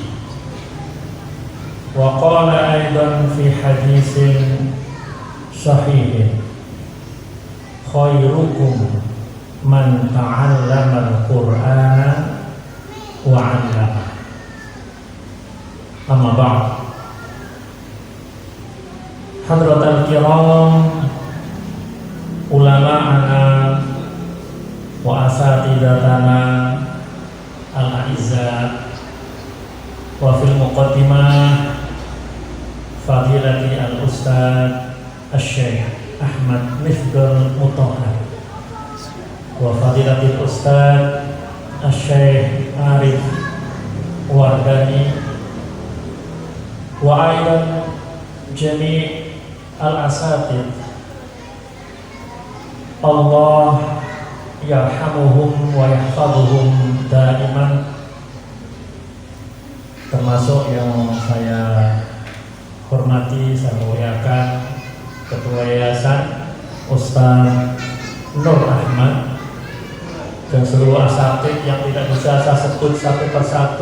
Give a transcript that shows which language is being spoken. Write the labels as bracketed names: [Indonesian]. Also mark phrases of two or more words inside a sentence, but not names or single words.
[Arabic] وقال أيضا في حديث صحيح: خيركم من تعلم القرآن وعلمه. أما بعد. حضرات الكرام, علماءنا وأساتذتنا الأعزاء، وفي المقدمة فضيلة الأستاذ الشيخ أحمد مفضل مطهر، وفضيلة الأستاذ الشيخ عارف ورداني, وأيضا جميع الأساتذة، الله يرحمهم ويحفظهم دائما. [Indonesian] Termasuk yang saya hormati, saya muliakan Ketua Yayasan Ustaz Nur Ahmad dan seluruh asatid yang tidak bisa saya sebut satu persatu.